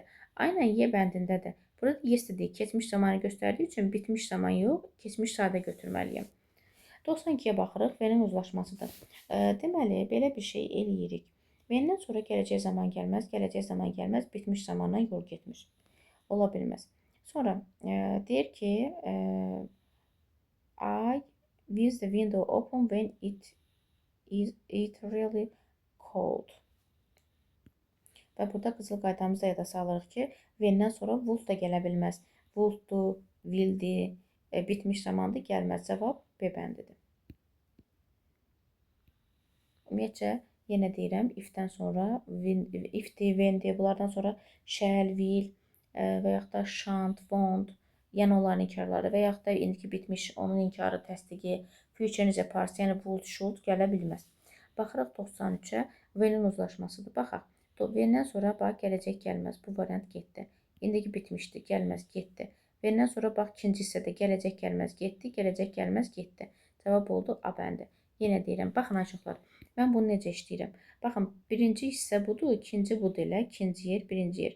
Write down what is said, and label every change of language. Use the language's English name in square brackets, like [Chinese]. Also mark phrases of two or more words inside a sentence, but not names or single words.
[Azerbaijani] A ilə Y bəndində də burada yesterday keçmiş zamanı göstərdiyi üçün bitmiş zaman yox, keçmiş sadə götürməliyəm. 92-yə baxırıq, V-nin uzlaşmasıdır. Deməli, belə bir şey eləyirik. V-dən sonra gələcək zaman gəlməz, bitmiş zamandan yol getmiş. Ola bilməz. Sonra deyir ki, [English] I with the window open when it really cold. [Azerbaijani] Və burada qızıl qaydamızı da yada salırıq ki, when-dən sonra would da gələ bilməz. Would-dur, will-dir, bitmiş zamanda gəlməz. Cavab B bəndidir. Ümumiyyətcə, yenə deyirəm, if-dən sonra, if-dir, when-dir, bunlardan sonra [English] shall, will [Azerbaijani] və yaxud da [English] shan't, won't, [Azerbaijani] yəni onların inkarları və yaxud da indiki bitmiş, onun inkarı, təsdiqi, future necə past, yəni [English] would, should [Azerbaijani] gələ bilməz. Baxırıq 93-ə, when-in uzlaşmasıdır. Baxaq. When-dən sonra bax, gələcək gəlməz. Bu variant getdi. İndiki bitmişdi, gəlməz, getdi. When-dən sonra bax, ikinci hissədə gələcək gəlməz, getdi, gələcək gəlməz, getdi. Cavab oldu A bəndi. Yenə deyirəm, baxın aşıqlar. Mən bunu necə işləyirəm? Baxın, birinci hissə budur, ikinci budur elə, ikinci yer, birinci yer.